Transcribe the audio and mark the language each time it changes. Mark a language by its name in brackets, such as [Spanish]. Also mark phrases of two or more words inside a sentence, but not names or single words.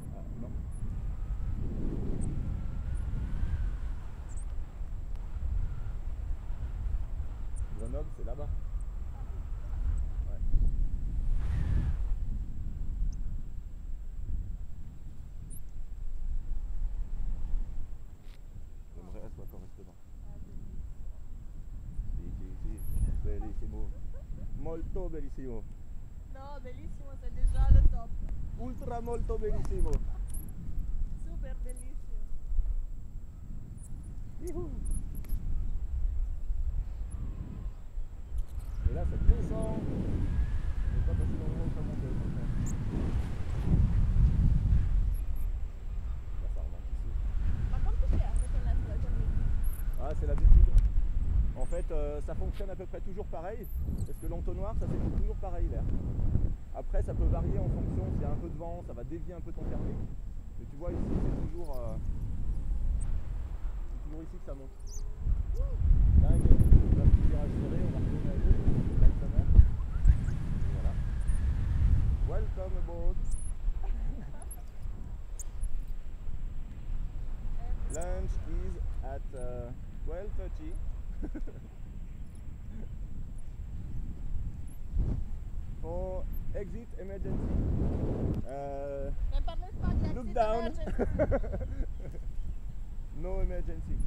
[French] Ah non. Grenoble, c'est là-bas. Ouais. J'aimerais elle soit correctement. [Italian] Sì, bellissimo. Molto bellissimo. No, bellissimo, [French] c'est déjà le top. [Italian] Ultra molto bellissimo. Super bellissimo. [French] Youhou. Et là ça descend. On n'est pas passé dans le moment où ça montait. Là ça remonte ici. Par contre, tu fais avec la thermique. Ah c'est l'habitude. En fait ça fonctionne à peu près toujours pareil. Parce que l'entonnoir ça s'écoule toujours pareil l'air. Après ça peut varier en fonction, s'il y a un peu de vent, ça va dévier un peu ton thermique. Mais tu vois ici c'est toujours ici que ça monte. T'inquiète, on va plus virage serré, on va retourner à gauche, like ça monte. Voilà. [English] Welcome aboard. Lunch is at 12:30. For exit emergency. [French] Ne parlez pas de [English] Look [French] l'accident [English] down. emergency. No emergency.